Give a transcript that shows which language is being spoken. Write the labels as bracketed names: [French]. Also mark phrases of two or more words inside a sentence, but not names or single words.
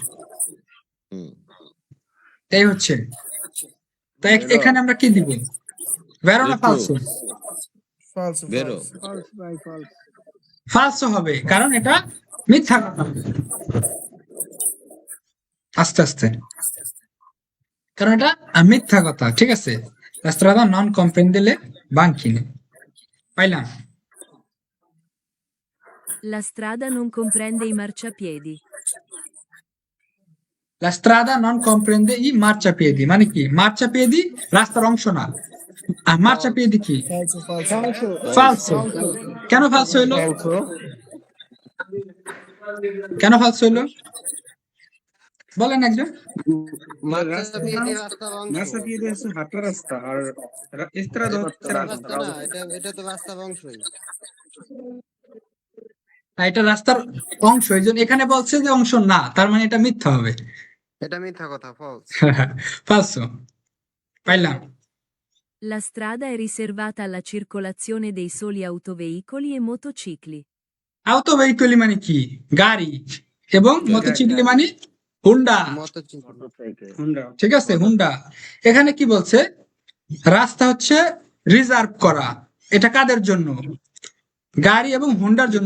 [Bangla] এই হচ্ছে, তাই এখানে আমরা কি দিব, ভেরো না ফালসো? ভেরো। ফালসো হবে, কারণ এটা মিথ্যা কথা। আস্তে আস্তে, কারণ এটা মিথ্যা কথা, ঠিক আছে? [Italian] La strada non comprende le banchine, পাইলাম? La strada non comprende i marciapiedi. La strada non comprende i marciapiedi, [Bangla] মানে কি marciapiedi রাস্তার অংশ না, আর marciapiedi কি? ফালসো। কেন ফালসো হলো? কেন ফালস হইলো বলেন একজন। মাছরাঙা রাস্তার অংশ। নার্সাপিয়েতে হচ্ছে হাঁটা রাস্তা আর এস্ত্রাদা হচ্ছে এটা রাস্তা। রাস্তা না, এটা তো রাস্তার অংশই। না, এটা রাস্তার অংশ, এই জন্য এখানে বলছে যে অংশ না, তার মানে এটা মিথ্যা হবে। এটা মিথ্যা কথা, ফলস। ফালসো পাইলাম। [Italian] La strada è riservata alla circolazione dei soli autoveicoli e motocicli. [Bangla] আউটো ভেহিকলি মানে কি? গাড়ি, এবং মোটরসাইকেল মানে হুন্ডা। মোটরসাইকেল। ঠিক আছে, হুন্ডা। এখানে কি বলছে? রাস্তা হচ্ছে রিজার্ভ করা, এটা কাদের জন্য? গাড়ি এবং হুন্ডার জন্য।